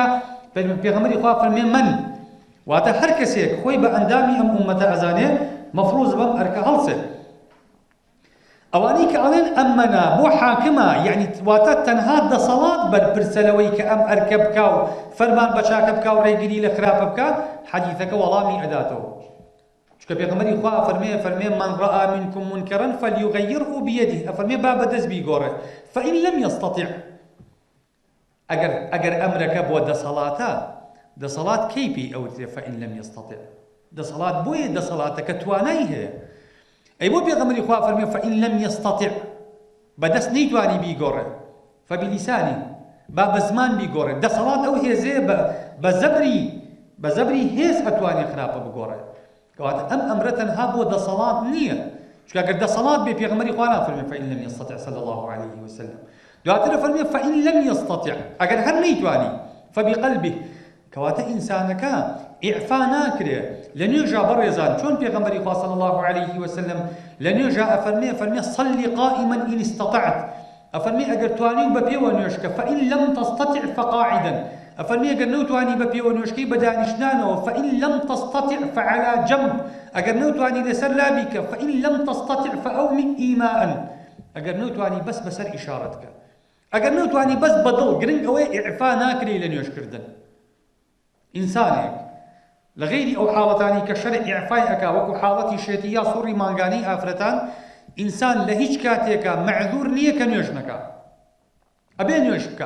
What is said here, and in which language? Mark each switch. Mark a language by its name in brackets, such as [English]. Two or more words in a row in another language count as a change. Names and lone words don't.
[Central Kurdish] پێغەمبەری خوا فەرمێ من واتە هەر کەسێک خۆی بە ئەندامی ئەم ئومەتە ئەزانێ مەفروض بەم ئەرکە هەڵسێ. ئەوانەی کە ئەڵێن ئەممەنا بۆ حاکمە یعنی واتە تەنها دەسەڵات بەرپرسە لەوەی کە ئەم ئەرکە بکا و فەرمان بە چاکە بکا و ڕێگری لە خراپە بکە حەدیثەکە وەڵامی ئەداتەوە. چونکە پێغەمبەری خوا فەرمێ [Arabic] من رأى منكم منكرا فليغيره بيده [Central Kurdish] ئەفەرمێ با بەدەست بیگۆڕێ [Arabic] فإن لم يستطع [Central Kurdish] ئەگەر ئەمرەکە بۆ دەسەڵاتە دەسەڵات کەیپی ئەوترێ [Arabic] فإن لم يستطع [Central Kurdish] دەسەڵات بۆیە دەسەڵاتە کە توانای هەیە. ئەی بۆ پێغەمبەری خوا فەرمێ [Arabic] فإن لم يستطع [Central Kurdish] بەدەست نەیتوانی بیگۆڕێ فبلیسانی با بە زمان بیگۆڕێ. دەسەڵات ئەو هێزەیە بە زەبری هێز ئەتوانی خراپە بگۆڕێ. کەواتە ئەم ئەمرە تەنها بۆ دەسەڵات نییە چونکە ئەگەر دەسەڵات بێ پێغەمبەری خوا نافەرمێ [Arabic] فإن لم يستطع صلى الله عليه وسلم. [Central Kurdish] دواتر فەرمێ [Arabic] فإن لم يستطع [Central Kurdish] ئەگەر هەر نەیتوانی فبقلبه کەواتە ئینسانەکە ئیعفا ناکرێ لە نوێژا بەڕێزان چۆن پێغەمبەری خوا [Arabic] صلی الله عليه وسلم [Central Kurdish] لە نوێژا ئەفەرمێ [Arabic] صلی قائما إن استطعت [Central Kurdish] ئەفەرمێ ئەگەر توانی بە پێوە نوێژکە [Arabic] فإن لم تستطع فقاعدا [Central Kurdish] ئەفەرمێ ئەگەر نەوتوانی بە پێوە نوێژکەی بە دانیشتانەوە [Arabic] فإن لم تستطع فعلى جنب [Central Kurdish] ئەگەر نەوتوانی لەسەر لابیکە [Arabic] فإن لم تستطع فأومئ إيماء [Central Kurdish] ئەگەر نەوتوانی بەس بەسەر ئیشارەت کە ئەگەر نەوتوانی بەس بەدڵ گرنگ ئەوەی ئیعفا ناکرێ لە نوێژکردن. ئینسانێک لە غەیری ئەو حاڵەتانی کە شەرع ئیعفای ئەکا وەکو حاڵەتی شێتی یا سوڕی مانگانەی ئافرەتان ئینسان لە هیچ کاتێکە مەعذور نییە کە نوێژ نەکا ئەبێ نوێژ بکە.